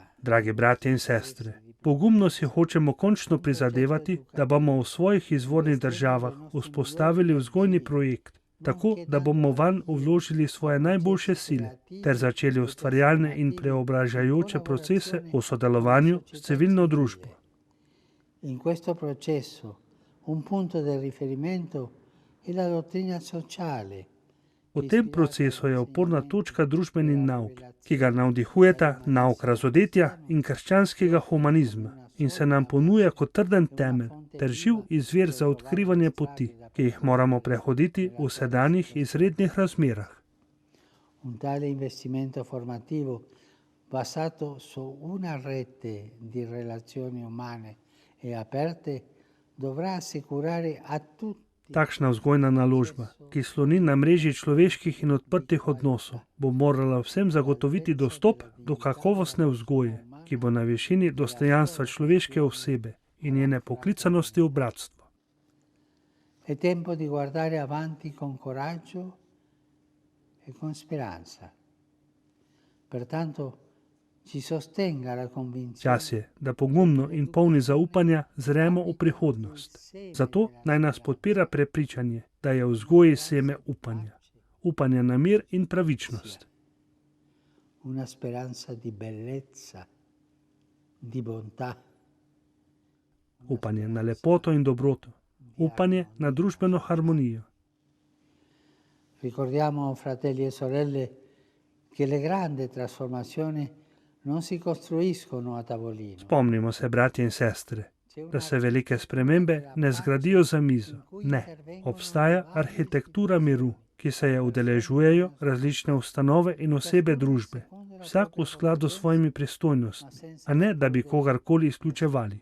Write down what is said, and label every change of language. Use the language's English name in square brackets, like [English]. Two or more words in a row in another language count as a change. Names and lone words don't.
[Slovenian] Dragi bratje in sestre, pogumno si hočemo končno prizadevati, da bomo v svojih izvornih državah vzpostavili vzgojni projekt, tako da bomo vanj vložili svoje najboljše sile ter začeli ustvarjalne in preobražajoče procese v sodelovanju s civilno družbo. [Italian] In questo processo un punto del riferimento è la dottrina sociale. [Slovenian] V tem procesu je oporna točka družbeni nauk, ki ga navdihujeta nauk razodetja in krščanskega humanizma in se nam ponuja kot trden temelj ter živ izvir za odkrivanje poti, ki jih moramo prehoditi v sedanjih izrednih razmerah. Un tale investimento formativo basato su una rete di relazioni umane e aperte dovrà assicurare a tutti. Takšna vzgojna naložba, ki sloni na mreži človeških in odprtih odnosov, bo morala vsem zagotoviti dostop do kakovostne vzgoje, ki bo na višini dostojanstva človeške osebe in njene poklicanosti v bratstvo. [Italian] È tempo di guardare avanti con coraggio e con speranza. Pertanto ci sostenga la convinzione. [Slovenian] Čas je, da pogumno in polni zaupanja zremo v prihodnost. Zato naj nas podpira prepričanje, da je v vzgoji seme upanja. Upanja na mir in pravičnost. [Italian] Una speranza di bellezza, di bontà. [Slovenian] Upanje na lepoto in dobroto. Upanje na družbeno harmonijo. [Italian] Ricordiamo, fratelli e sorelle, che le grandi trasformazioni non si costruiscono a tavolino. [Slovenian] Spomnimo se, bratje in sestre, da se velike spremembe ne zgradijo za mizo. Ne, obstaja arhitektura miru, ki se je udeležujejo različne ustanove in osebe družbe, vsak v skladu s svojimi pristojnostmi, a ne da bi kogarkoli izključevali.